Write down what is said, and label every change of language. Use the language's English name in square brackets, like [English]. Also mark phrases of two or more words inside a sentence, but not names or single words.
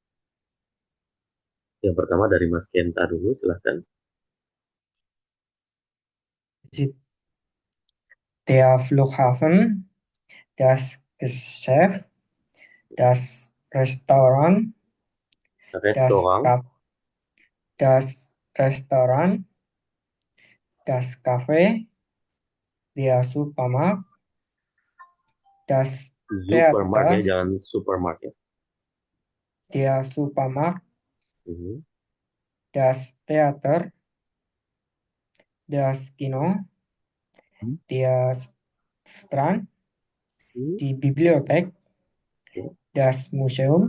[Indonesian] Yang pertama dari Mas Kenta dulu, silahkan. [German] Der Flughafen, das Geschäft, das Restaurant, [Indonesian] Restoran, [German] das Restaurant, das Café, der Supermarkt, das [Indonesian] Supermarket ya, [German] Theater, [Indonesian] jangan supermarket. [German] der Supermarkt, Mhm. das Theater, das Kino, der Strand, Mhm. die Bibliothek, das Museum,